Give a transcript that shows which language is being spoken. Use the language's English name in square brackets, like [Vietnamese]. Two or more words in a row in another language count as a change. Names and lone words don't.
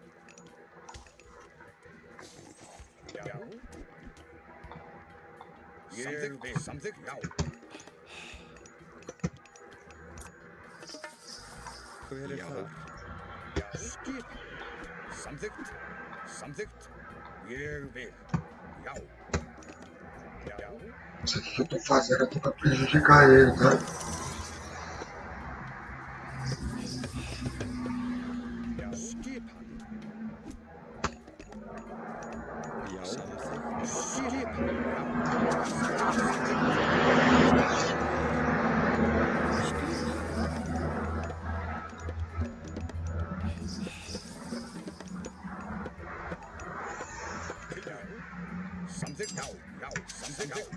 [Icelandic] Já. Ég vil. Samþykkt. Já. Hver er það? Já. Skipan. Samþykkt. Samþykkt. Ég vil. Já. Já. [Portuguese] Isso aqui que eu tô fazendo aqui pra prejudicar ele, tá? [Icelandic] Já. Skipan. Já, samþykkt. Skipan. Samþykkt. Já. Já. Samþykkt.